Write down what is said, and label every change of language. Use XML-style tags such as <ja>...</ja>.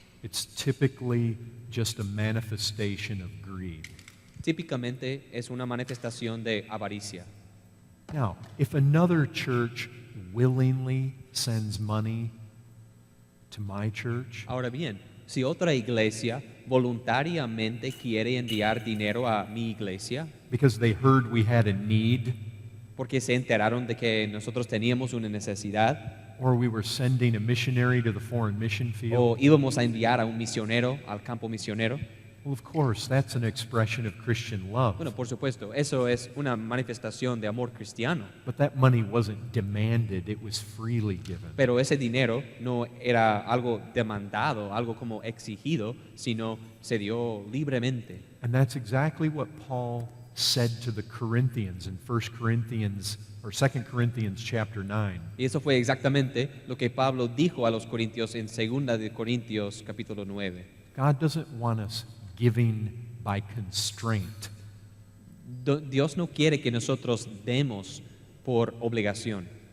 <en>It's typically just a manifestation of greed.</en> <es>Típicamente es una manifestación de avaricia.</es> <en>Now, if another church willingly sends money to my church,</en> <es>Ahora bien, si otra iglesia voluntariamente quiere enviar dinero a mi iglesia</es> <en>because they heard we had a need,</en> <es>porque se enteraron de que nosotros teníamos una necesidad</es> <en>or we were sending a missionary to the foreign mission field,</en> <es>o íbamos a enviar a un misionero al campo misionero,</es> <en>well, of course, that's an expression of Christian love.</en> <es>bueno, por supuesto, eso es una manifestación de amor cristiano,</es> <en>But that money wasn't demanded, it was freely given.</en> <es>pero ese dinero no era algo demandado, algo como exigido, sino se dio libremente.</es> <en>And that's exactly what Paul said to the Corinthians in 1 Corinthians or 2 Corinthians chapter 9.</en> <es>Y eso fue exactamente lo que Pablo dijo a los corintios en 2 de Corintios capítulo 9.</es> <en>God doesn't want us giving by constraint.</en> <es>Dios no quiere que nosotros demos por obligación.</es>